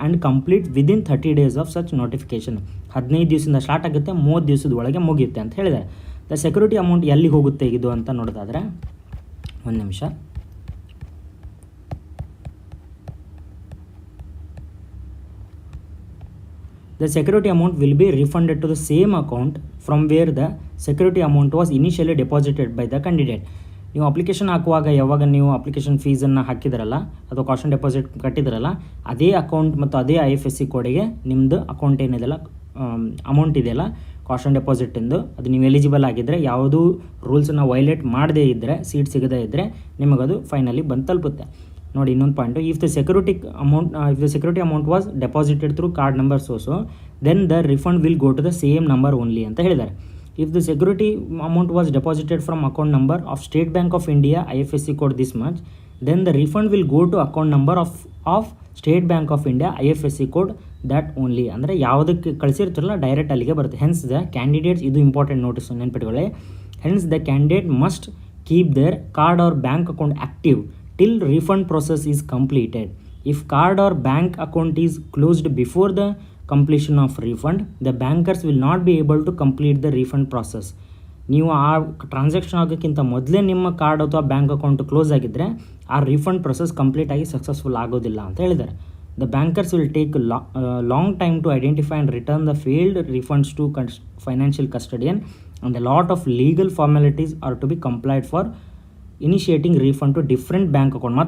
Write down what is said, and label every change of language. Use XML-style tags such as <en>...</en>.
<en>And complete within 30 days of such notification.</en> <kn>15 ದಿವಸದಿಂದ start ಆಗುತ್ತೆ, 30 ದಿವಸದ ಒಳಗೆ ಮುಗಿಯುತ್ತೆ ಅಂತ ಹೇಳಿದ್ದಾರೆ. ದ ಸೆಕ್ಯೂರಿಟಿ ಅಮೌಂಟ್ ಎಲ್ಲಿ ಹೋಗುತ್ತೆ ಇದು ಅಂತ ನೋಡೋದಾದರೆ, ಒಂದು ನಿಮಿಷ,</kn> <en>the security amount will be refunded to the same account from where the security amount was initially deposited by the candidate.</en> <kn>ನೀವು ಅಪ್ಲಿಕೇಶನ್ ಹಾಕುವಾಗ ಯಾವಾಗ ನೀವು ಅಪ್ಲಿಕೇಶನ್ ಫೀಸನ್ನು ಹಾಕಿದ್ರಲ್ಲ ಅಥವಾ ಕಾಷನ್ ಡೆಪಾಸಿಟ್ ಕಟ್ಟಿದ್ರಲ್ಲ, ಅದೇ ಅಕೌಂಟ್ ಮತ್ತು ಅದೇ IFSC ಕೋಡಿಗೆ ನಿಮ್ಮದು ಅಕೌಂಟ್ ಏನಿದೆಯಲ್ಲ, ಅಮೌಂಟ್ ಇದೆಯಲ್ಲ ಕಾಷನ್ ಡೆಪಾಸಿಟಿಂದು, ಅದು ನೀವು ಎಲಿಜಿಬಲ್ ಆಗಿದ್ದರೆ, ಯಾವುದೂ ರೂಲ್ಸನ್ನು ವೈಲೇಟ್ ಮಾಡದೇ ಇದ್ದರೆ, ಸೀಟ್ ಸಿಗದೇ ಇದ್ದರೆ ನಿಮಗದು ಫೈನಲಿ ಬಂದು ತಲುಪುತ್ತೆ. ನೋಡಿ ಇನ್ನೊಂದು point,</kn> <en>if the security amount was deposited through card number so so, then the refund will go to the same number only</en> <kn>ಅಂತ ಹೇಳಿದ್ದಾರೆ.</kn> <en>If the security amount was deposited from account number of State Bank of India IFSC code this much, then the refund will go to account number of State Bank of India IFSC code that only.</en> <kn>ಅಂದರೆ ಯಾವುದಕ್ಕೆ ಕಳಿಸಿರ್ತಿರಲ್ಲ direct ಅಲ್ಲಿಗೆ ಬರುತ್ತೆ.</kn> <en>hence the candidates,</en> <kn>ಇದು important notice ನೆನ್ಪಿಟ್ಕೊಳ್ಳಿ,</kn> <en>Hence the candidate must keep their card or bank account active till refund process is completed. If card or bank account is closed before the completion of refund, the bankers will not be able to complete the refund process.</en> <kn>ನೀವು ಆ transaction ಆಗೋಕ್ಕಿಂತ ಮೊದಲೇ ನಿಮ್ಮ card ಅಥವಾ bank account close ಆಗಿದ್ದರೆ ಆ refund process complete ಆಗಿ successful ಆಗೋದಿಲ್ಲ ಅಂತ ಹೇಳಿದ್ದಾರೆ.</kn> <en>The bankers will take long time to identify and return the failed refunds to financial custodian and a lot of legal formalities are to be complied for initiating refund to different bank account.</en>